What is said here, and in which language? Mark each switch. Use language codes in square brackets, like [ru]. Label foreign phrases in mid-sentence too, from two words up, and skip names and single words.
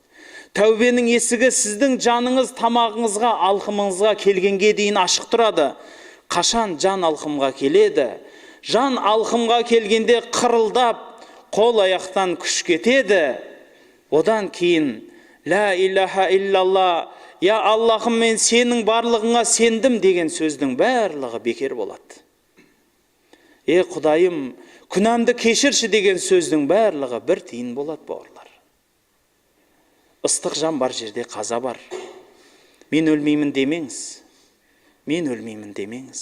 [kk] Тәубенің есігі сіздің жаныңыз тамағыңызға, алқымыңызға келгенге дейін ашық тұрады. Қашан жан алқымға келеді, жан алқымға келгенде қырылдап, қол аяқтан күш кетеді. Одан кейін [ar] لا إله إلا الله, [kk] я Аллахым, мен сенің барлығыңа сендім деген сөздің барлығы бекер болады. Құдайым, күнәмді кешірші деген сөздің барлығы бір тиын болады, бауырлар. Ыстық жан бар жерде қаза бар. Мен өлмеймін демеңіз. Мен өлмеймін демеңіз.